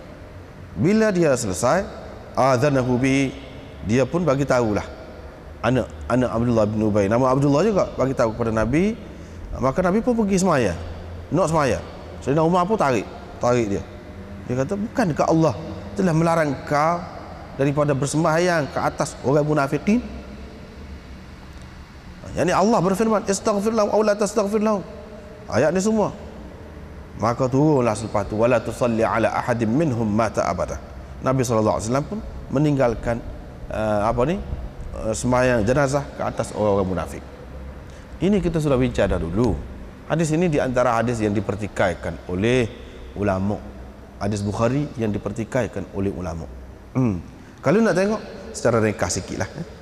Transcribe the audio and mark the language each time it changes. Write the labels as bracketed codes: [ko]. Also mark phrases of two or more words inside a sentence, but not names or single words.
[ms] Bila dia selesai, [ar] آذنه به, [ms] dia pun bagi tahulah anak Abdullah bin Ubay, nama Abdullah juga, bagi tahu kepada Nabi. Maka Nabi pun pergi semaya, nak semaya. Sayyidina Umar pun tarik dia. Dia kata, bukankah Allah telah melarang kau daripada bersembahyang ke atas orang munafikin? Yani Allah berfirman, [ar] استغفر لهم أو لا تستغفر لهم, [ms] ayat ni semua. Maka turunlah selepas tu, [ar] ولا تصل على أحد منهم مات أبدا. [ms] Nabi SAW pun meninggalkan sembahyang jenazah ke atas orang-orang munafik. Ini kita sudah bincang dah dulu. Hadis ini di antara hadis yang dipertikaikan oleh ulama. Hadis Bukhari yang dipertikaikan oleh ulama. Kalau nak tengok secara ringkas sikit lah.